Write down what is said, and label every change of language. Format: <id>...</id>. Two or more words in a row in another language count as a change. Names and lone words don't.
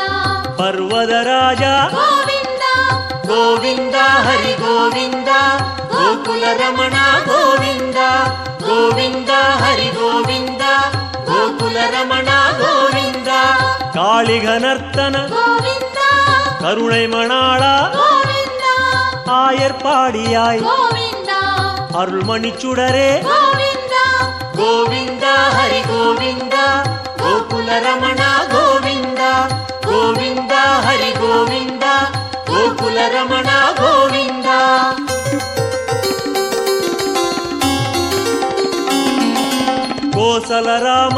<kn>ಪರ್ವತ ರಾಜ ಗೋವಿಂದ ಗೋವಿಂದ ಹರಿ ಗೋವಿಂದ ಗೋಕುಲ ರಮಣ ಗೋವಿಂದ ಗೋವಿಂದ ಹರಿ ಗೋವಿಂದ ಗೋಕುಲ ರಮಣ ಗೋವಿಂದ ಕಾಳಿಘನರ್ತನ ಗೋವಿಂದ</kn> <ta>கருணை மணாளா</ta> <kn>ಗೋವಿಂದ</kn> <ta>ஆயர்பாடியாய்</ta> <kn>ಗೋವಿಂದ</kn> <ta>அருள்மணி சுடரே</ta> <kn>ಗೋವಿಂದ ಗೋವಿಂದ ಹರಿ ಗೋವಿಂದ ಗೋಕುಲ ರಮಣ ಗೋವಿಂದ ಗೋವಿಂದ ಹರಿ ಗೋವಿಂದ ಗೋಕುಲ ರಮಣ ಗೋವಿಂದ ಕೋಸಲ ರಾಮ</kn>